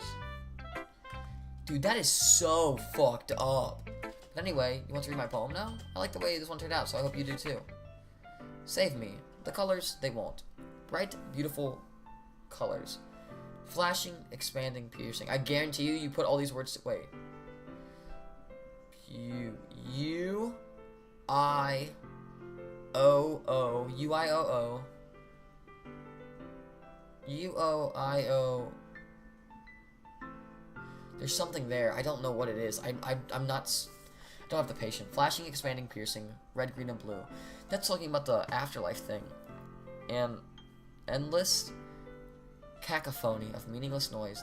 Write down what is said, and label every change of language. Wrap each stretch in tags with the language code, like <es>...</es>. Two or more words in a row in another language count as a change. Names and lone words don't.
<en>Dude, that is so fucked up. But anyway, you want to read my poem now? I like the way this one turned out, so I hope you do too. Save me. The colors, they won't. Bright, beautiful colors. Flashing, expanding, piercing. I guarantee you put all these words to... Wait. U-I-O-O. U-I-O-O. U-O-I-O. There's something there. I don't know what it is. I'm not... I don't have the patience. Flashing, expanding, piercing. Red, green, and blue. That's talking about the afterlife thing. And endless cacophony of meaningless noise.</en>